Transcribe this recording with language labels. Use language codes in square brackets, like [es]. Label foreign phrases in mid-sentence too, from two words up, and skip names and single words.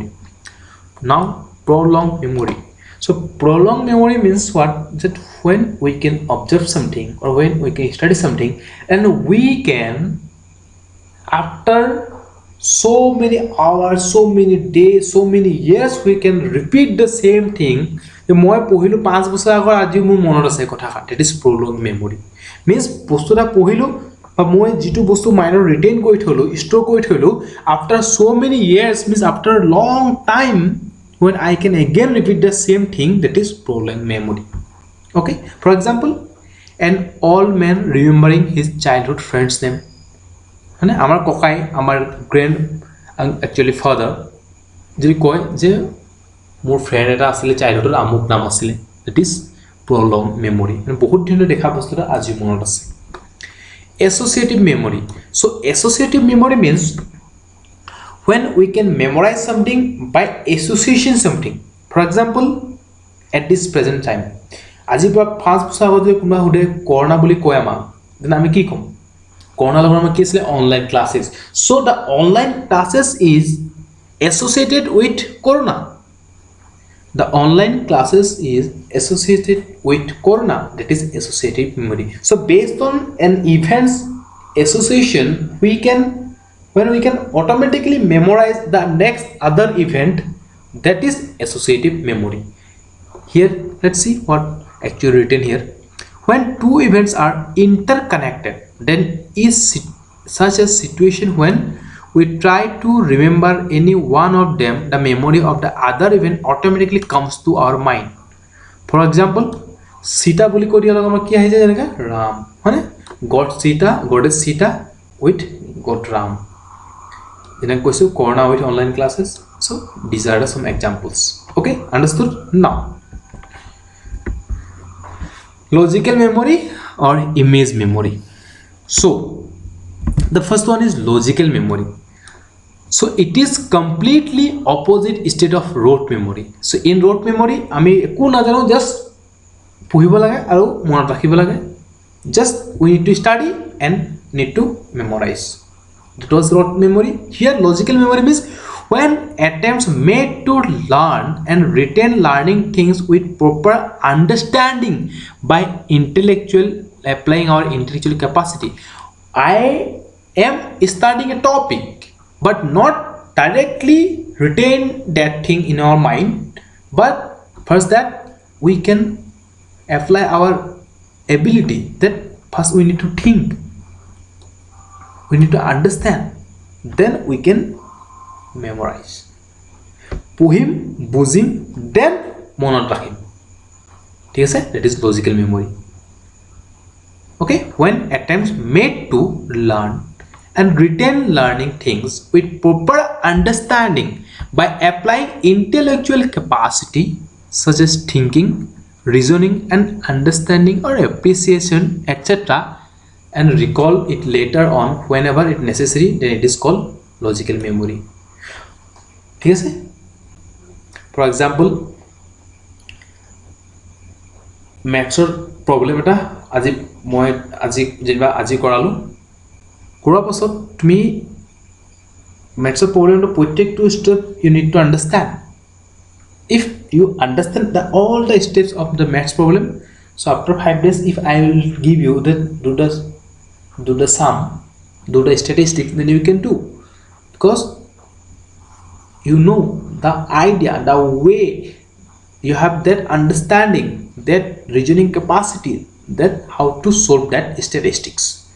[en] Now prolonged memory. So prolonged memory means what, that when we can observe something or when we can study something and we can after so many hours so many days so many years we can repeat the same thing [as] যে মই পঢ়িলো 5 বছৰ আগৰ আজি মোৰ মনত আছে কথাটা [en] that is prolonged memory means [as] বস্তুটা পঢ়িলো বা মই যেটো বস্তু মাইন্ডৰ ৰিটেইন কৰি থলো ষ্ট'ৰ কৰি থলো [en] after so many years means after a long time when I can again repeat the same thing that is prolonged memory. Okay, for example, an old man remembering his childhood friend's name. [as] মানে আমাৰ ককাই আমাৰ [en] grand actually father [as] যদি কয় যে মোৰ ফ্ৰেণ্ড এটা আছিল চাইল্ডহুডৰ আমুক নাম আছিল [en] that is prolong memory [as] মানে বহুত দিনলৈ দেখা বস্তুটা আজি মনত আছে [en] associative memory. So associative memory means when we can memorize something by association something. For example, at this present time [as] আজি পৰা 5 বছৰ আগতে কোনোবা হুদে কৰোনা বুলি কয় আমাক দেন আমি কি কম কৰোনা লগৰ আমাৰ কি আছিল [en] online classes. So the online classes is associated with corona. The online classes is associated with corona that is associative memory. So based on an event's association we can when we can automatically memorize the next other event that is associative memory. Here let's see what actually written here. When two events are interconnected then is such a situation when we try to remember any one of them the memory of the other event automatically comes to our mind. For example, [as] Sita বুলি কৈ দিয়া লগা কি আহি যায় যেনেকা Ram মানে [en] God Sita goddess Sita with God Ram [as] যেনেকৈ কৈছো [en] corona with online classes. So these are some examples. Okay, understood? Now logical memory or image memory. So the first one is logical memory. So it is completely opposite state of rote memory. So in rote memory [as] আমি একো না জানো [en] just [as] পঢ়িব লাগে আৰু মনত ৰাখিব লাগে [en] just we need to study and need to memorize. That was rote memory. Here logical memory means when attempts made to learn and retain learning things with proper understanding by applying our intellectual capacity. I am studying a topic but not directly retain that thing in our mind, but first that we can apply our ability that first we need to think, we need to understand, then we can memorize. [as] পঢ়িম বুজিম then মনত ৰাখিম ঠিক আছে [en] that is logical memory. Okay, when attempts made to learn and retain learning things with proper understanding by applying intellectual capacity such as thinking, reasoning and understanding or appreciation etc. and recall it later on whenever it necessary then it is called logical memory. [as] ঠিক আছে [en] for example [as] mathsৰ problem এটা আজি মই যেনিবা আজি কৰালো কৰাৰ পাছত তুমি mathsৰ প্ৰবলেমটো প্ৰত্যেকটো [en] step you need to understand. If you understand all the steps of the maths problem, so after 5 days if I will give you that do the sum, do the statistics, then you can do, because you know the idea, the way you have that understanding, that reasoning capacity, that how to solve that statistics.